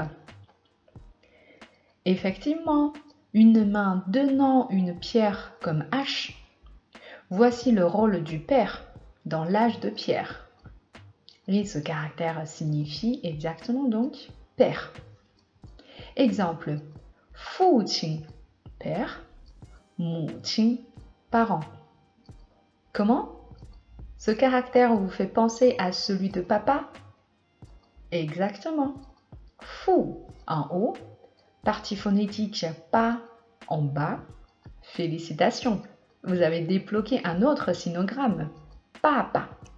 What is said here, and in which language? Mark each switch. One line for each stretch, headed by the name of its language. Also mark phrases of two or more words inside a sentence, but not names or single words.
French: Effectivement, une main tenant une pierre comme hache. Voici le rôle du père dans l'âge de pierre. Et ce caractère signifie exactement donc père. Exemple,
Chinese: 父亲, père, 母亲,
French: parent. Comment? Ce caractère vous fait penser à celui de papa? Exactement. Fu en haut, partie phonétique pa En bas, félicitations, vous avez débloqué un autre sinogramme, papa.